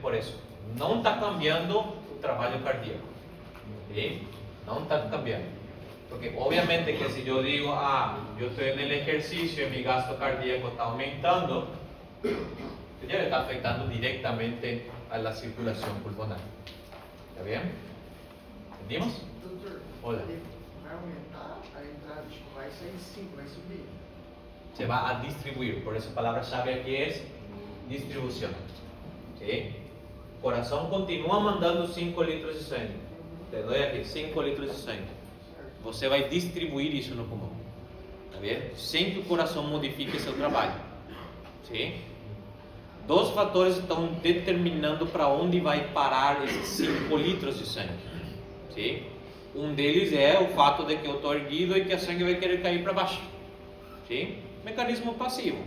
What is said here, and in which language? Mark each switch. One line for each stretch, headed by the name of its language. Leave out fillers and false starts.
Spanish: Por eso, no está cambiando el trabajo cardíaco. ¿Sí? No está cambiando. Porque obviamente que si yo digo, yo estoy en el ejercicio y mi gasto cardíaco está aumentando, ya le está afectando directamente a la circulación pulmonar. ¿Está bien? ¿Entendimos?
Portuguese: Doutor,
Spanish: Hola.
Portuguese: ele vai aumentar a entrada, tipo, vai sair 5, vai subir.
Spanish: Se va a distribuir, por eso la palabra clave aquí es distribución. ¿Sí? Corazón continúa mandando 5 litros de sangre. Te doy aquí 5 litros de sangre.
Portuguese: Você vai distribuir isso no pulmão. Tá vendo? Sem que o coração modifique seu trabalho. Sim? Dois fatores estão determinando para onde vai parar esses 5 litros de sangue. Sim? Um deles é o fato de que eu estou erguido e que a sangue vai querer cair para baixo. Sim? Mecanismo passivo.